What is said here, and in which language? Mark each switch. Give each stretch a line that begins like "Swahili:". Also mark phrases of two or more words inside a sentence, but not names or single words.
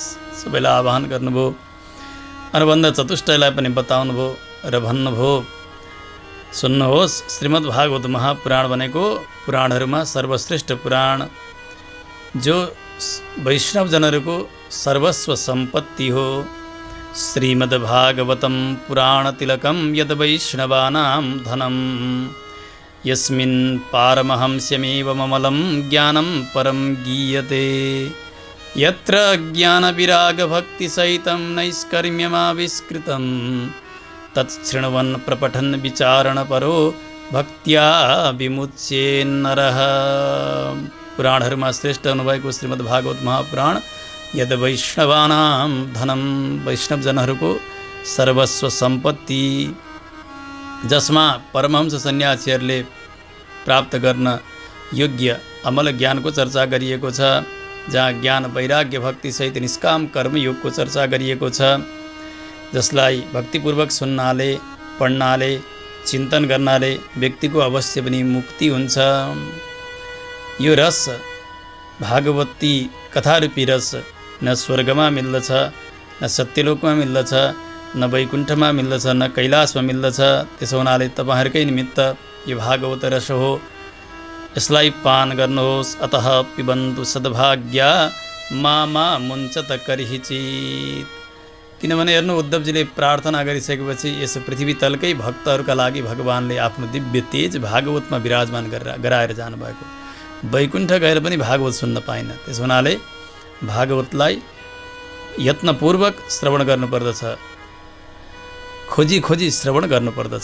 Nepali: सबैलाई आह्वान गर्नुभयो। अनुबन्ध चतुष्टयलाई पनि बताउनुभयो र भन्नुभयो, सुन्नुहोस्, श्रीमद् भागवत महापुराण भनेको पुराणहरूमा सर्वश्रेष्ठ पुराण, जो वैष्णव जनहरूको सर्वस्व सम्पत्ति हो।
Sanskrit: श्रीमद्भागवतं पुराणतिलकं यद्वैष्णवानां धनं यस्मिन् पारमहंस्यमेवममलं ज्ञानं परं गीयते यत्र ज्ञानविरागभक्तिसहितं नैष्कर्म्यमाविष्कृतं तच्छृण्वन् प्रपठन् विचारणपरो भक्त्या विमुच्येन्नरः।
Nepali: पुराणहरूमा श्रेष्ठ हुनुभएको श्रीमद्भागवत महापुराण
Sanskrit: यद वैष्णवानां धनं,
Nepali: वैष्णवजनहरूको सर्वस्व सम्पत्ति, जसमा परमहंस सन्यासीहरूले प्राप्त गर्न योग्य अमल ज्ञानको चर्चा गरिएको छ, जहाँ ज्ञान वैराग्य भक्ति सहित निष्काम कर्मयोगको चर्चा गरिएको छ, जसलाई भक्तिपूर्वक सुन्नाले, पढ्नाले, चिन्तन गर्नाले व्यक्तिको अवश्य पनि मुक्ति हुन्छ। यो रस भागवती कथारूपी रस न स्वर्गमा मिल्दछ, न सत्यलोकमा मिल्दछ, न वैकुण्ठमा मिल्दछ, न कैलाशमा मिल्दछ। त्यसो हुनाले तपाईँहरूकै निमित्त यो भागवत रस हो, यसलाई पान गर्नुहोस्।
Sanskrit: अतः पिबन्तु सद्भाग्या मा मुञ्चत करिहिचित।
Nepali: किनभने हेर्नु, उद्धवजीले प्रार्थना गरिसकेपछि यस पृथ्वी तलकै भक्तहरूका लागि भगवानले आफ्नो दिव्य तेज भागवतमा विराजमान गराएर जानुभएको। वैकुण्ठ गएर पनि भागवत सुन्न पाइन। त्यस हुनाले भागवतलाई यत्नपूर्वक श्रवण गर्नुपर्दछ, खोजी खोजी श्रवण गर्नुपर्दछ।